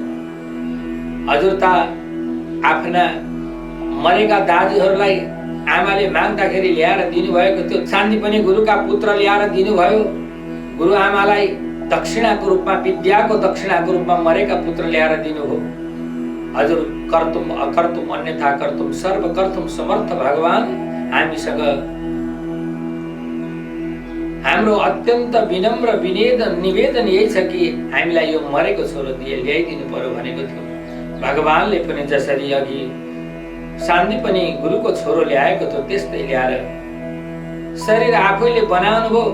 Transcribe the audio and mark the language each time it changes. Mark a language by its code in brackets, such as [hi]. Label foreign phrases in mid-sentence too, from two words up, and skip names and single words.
[ne] हजुर त आफ्ना मरेका दाजुहरूलाई आमाले माग्दाखेरि ल्याएर दिनुभएको थियो। चाँदी पनि गुरुका पुत्र ल्याएर दिनुभयो। गुरु आमालाई दक्षिणाको रूपमा, विद्याको दक्षिणाको रूपमा मरेका पुत्र ल्याएर दिनुभयो। हजुर [sa] कर्तुम अकर्तुम अन्यथा कर्तुम सर्व कर्तुम समर्थ [ne] भगवान हामीसँग हाम्रो अत्यन्त विनम्र निवेदन यही छ कि हामीलाई यो मरेको छोरो ल्याइदिनु पर्यो भनेको थियो। भगवानले पनि जसरी अघि शान्ति पनि गुरुको छोरो ल्याएको थियो त्यस्तै ल्याएर शरीर आफैले बनाउनु भयो।